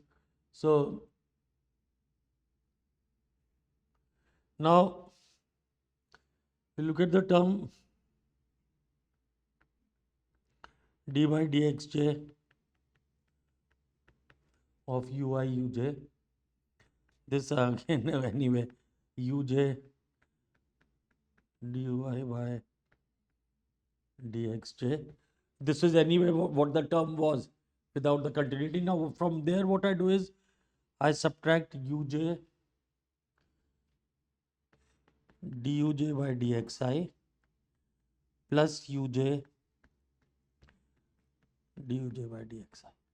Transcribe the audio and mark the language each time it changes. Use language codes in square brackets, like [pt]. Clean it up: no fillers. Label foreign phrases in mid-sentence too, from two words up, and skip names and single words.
[en] So now we look at the term d by dxj of ui uj. This again anyway uj dy by dxj. This is anyway what the term was without the continuity. Now from there what I do is I subtract uj duj by dxi plus uj duj by dxi.